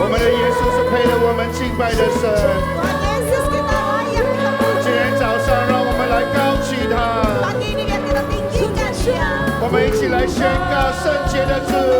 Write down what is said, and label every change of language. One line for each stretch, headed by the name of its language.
Chinese: 我们的耶稣是配得我们敬拜的神。
Indonesian: Tuhan Yesus kita layak kita
Chinese: 今天早上，让我们来高举他，
Indonesian: Pagi ini biar kita tinggikan Dia.
Chinese: 我们一起来宣告圣洁的主，